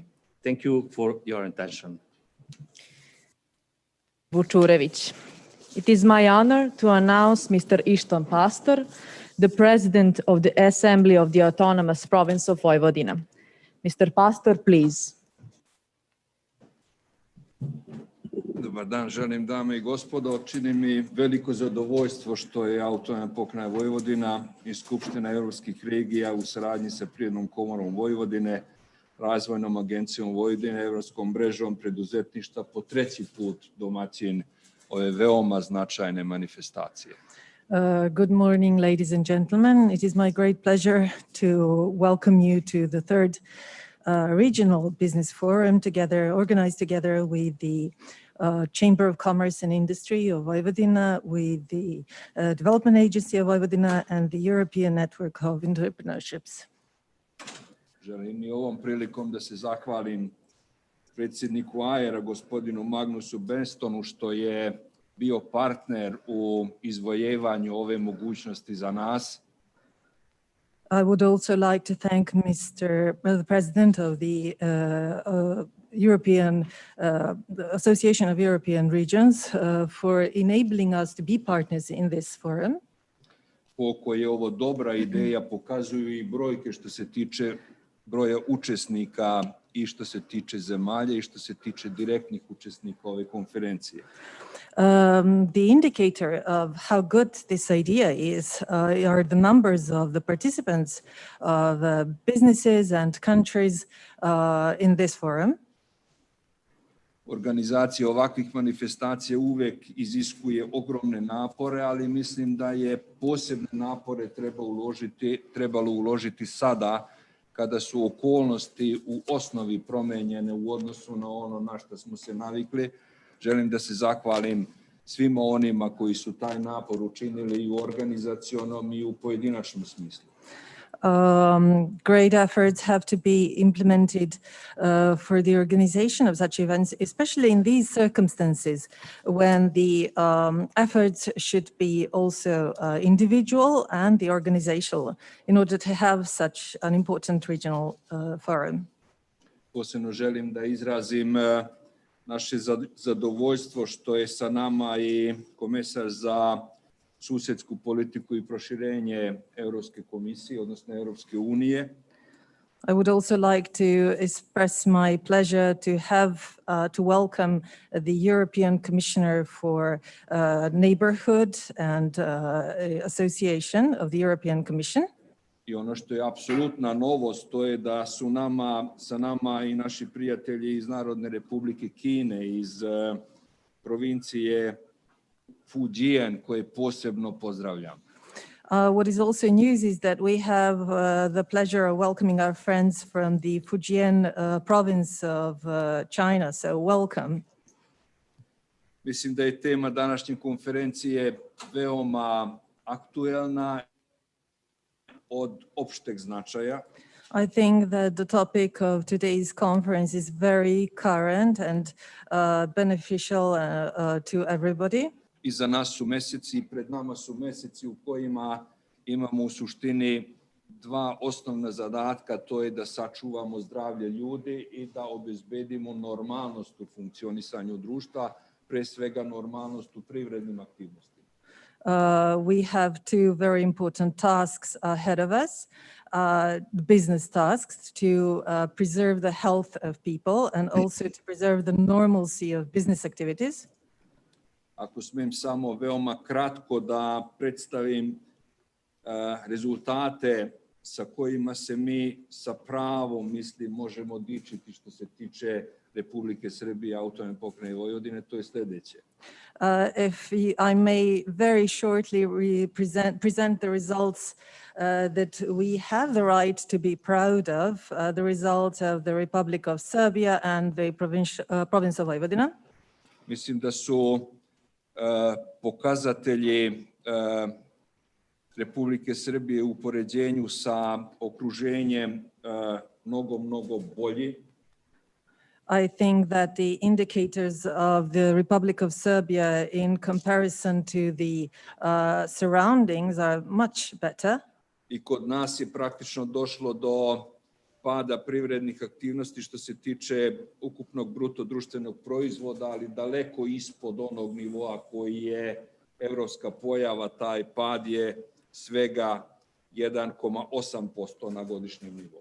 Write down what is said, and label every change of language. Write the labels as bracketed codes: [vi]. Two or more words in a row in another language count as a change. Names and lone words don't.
[en] Thank you for your attention. Vučurević. It is my honor to announce Mr. Ištván Pastor, the President of the Assembly of the Autonomous Province of Vojvodina. Mr. Pastor, please. [sr] Dobar dan, želim dame i gospodo. Čini mi veliko zadovoljstvo što je Autonomna pokrajina Vojvodina i Skupština europskih regija u saradnji sa Privrednom komorom Vojvodine, Razvojnom agencijom Vojvodine, Evropskom mrežom preduzetništva po treći put domaćin ove veoma značajne manifestacije. [en] Good morning, ladies and gentlemen. It is my great pleasure to welcome you to the third regional business forum organized together with the Chamber of Commerce and Industry of Vojvodina, with the Development Agency of Vojvodina and the European Network of Entrepreneurships. [sr] Želim i ovom prilikom da se zahvalim predsjedniku AER-a, gospodinu Magnusu Benstonu, što je bio partner u izvojevanju ove mogućnosti za nas. [en] I would also like to thank the President of the European Association of European Regions for enabling us to be partners in this forum. [sr] Koliko je ovo dobra ideja pokazuju i brojke što se tiče broja učesnika i što se tiče zemalja i što se tiče direktnih učesnika ove konferencije. [en] The indicator of how good this idea is are the numbers of the participants of businesses and countries in this forum. [sr] Organizacija ovakvih manifestacija uvek iziskuje ogromne napore, ali mislim da je posebne napore trebalo uložiti sada kada su okolnosti u osnovi promenjene u odnosu na ono na što smo se navikli. Želim da se zahvalim svima onima koji su taj napor učinili i u organizacionom i u pojedinačnom smislu. [en] Great efforts have to be implemented for the organization of such events, especially in these circumstances when the efforts should be also individual and the organizational in order to have such an important regional forum. [sr] Posebno želim da izrazim naše zadovoljstvo što je sa nama i komesar za susedsku politiku i proširenje Europske komisije, odnosno Europske unije. [en] I would also like to express my pleasure to welcome the European Commissioner for Neighborhood and Association of the European Commission. [sr] I ono što je apsolutna novost, to je da su sa nama i naši prijatelji iz Narodne Republike Kine, iz provincije Fujian, koje posebno pozdravljam. [en] What is also news is that we have the pleasure of welcoming our friends from the Fujian province of China, so welcome. [sr] Mislim da je tema današnje konferencije veoma aktuelna, od opšteg značaja. [en] I think that the topic of today's conference is very current and beneficial to everybody. [sr] Iza nas su meseci, pred nama su meseci u kojima imamo u suštini dva osnovna zadatka, to je da sačuvamo zdravlje ljudi i da obezbedimo normalnost u funkcionisanju društva, pre svega normalnost u privrednim aktivnostima. [en] We have two very important tasks ahead of us, business tasks to preserve the health of people and also to preserve the normalcy of business activities. [sr] Ako smem samo veoma kratko da predstavim rezultate sa kojima se mi sa pravom, mislim, možemo dičiti što se tiče Republike Srbije, autonomne pokrajine Vojvodine, to je sljedeće. [en] If I may very shortly present the results that we have the right to be proud of, the results of the Republic of Serbia and the province of Vojvodina. [sr] Mislim da su pokazatelji Republike Srbije u poređenju sa okruženjem mnogo bolji. [en] I think that the indicators of the Republic of Serbia in comparison to the surroundings are much better. [sr] I kod nas je praktično došlo do pada privrednih aktivnosti što se tiče ukupnog bruto društvenog proizvoda, ali daleko ispod onog nivoa koji je evropska pojava. Taj pad je svega 1,8% na godišnjem nivou.